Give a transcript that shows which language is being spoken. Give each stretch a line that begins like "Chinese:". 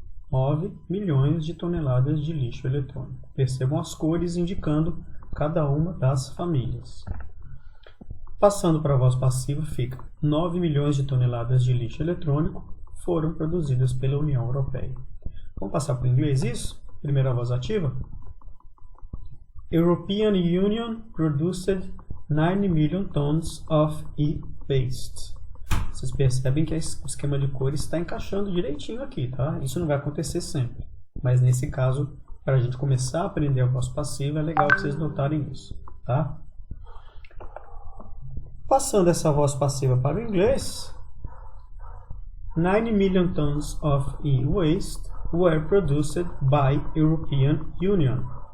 Portuguese: 9 milhões de toneladas de lixo eletrônico. Percebam as cores indicando cada uma das famílias. Passando para a voz passiva, fica 9 milhões de toneladas de lixo eletrônico foram produzidas pela União Europeia. Vamos passar para o inglês isso? Primeira voz ativa.
English: European Union produced 9 million tons of e-waste.
Portuguese: Vocês percebem que o esquema de cores está encaixando direitinho aqui, tá? Isso não vai acontecer sempre. Mas nesse caso, para a gente começar a aprender a voz passiva, é legal vocês notarem isso, tá? Passando essa voz passiva para o inglês,
English: 9 million tons of e-waste were produced by European Union.